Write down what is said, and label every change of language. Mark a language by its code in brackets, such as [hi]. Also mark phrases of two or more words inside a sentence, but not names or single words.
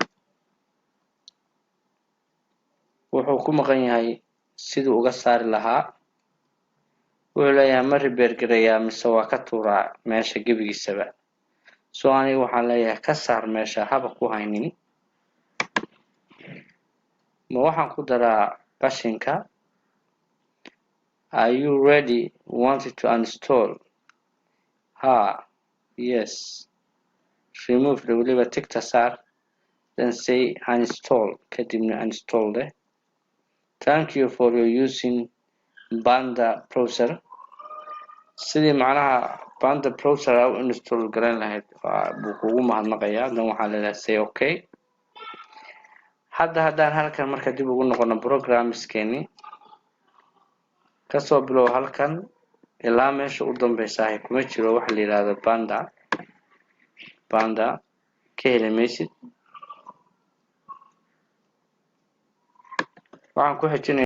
[so] wuxuu ku maqan yahay siduu uga saari lahaa. wuxuu leeyahay ma repair gareeyaa mise waa ka tuuraa meesha gebigiisaba. So aniga waxaan leeyahay ka saar meesha haba ku haynin. Ma waxaan ku daraa qashinka. [en] Are you ready? Wanted to uninstall? Yes. Remove the [so] waliba tigta saar. [en] Then say uninstall. [so] Kadibna uninstall leh. [en] Thank you for your using Panda browser. [so] sidii macnaha Panda browser u install garan lahayd buu kugu mahadnaqayaa. Dan waxaa leedahay [en] say okay. [so] haddaan halkan marka dib ugu noqono programskeeni kasoo bilow halkan ilaa meesha u dambaysa kuma jiro wax la yiraahdo panda ka heli maysid waxaan ku xijinay